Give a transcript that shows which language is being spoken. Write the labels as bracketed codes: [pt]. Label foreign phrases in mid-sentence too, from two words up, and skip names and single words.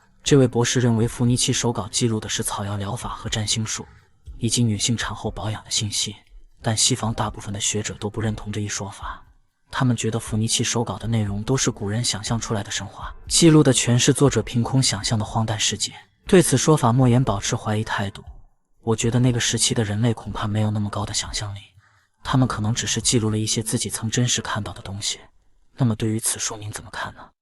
[zh] 這位博士認為伏尼契手稿記錄的是草藥療法和占星術，以及女性產後保養的信息，但西方大部分的學者都不認同這一說法。他們覺得伏尼契手稿的內容都是古人想象出來的神話，記錄的全是作者憑空想象的荒誕世界。對此說法，莫言保持懷疑態度。我覺得那個時期的人類恐怕沒有那麼高的想象力，他們可能只是記錄了一些自己曾真實看到的東西。那麼對於此書您怎麼看呢？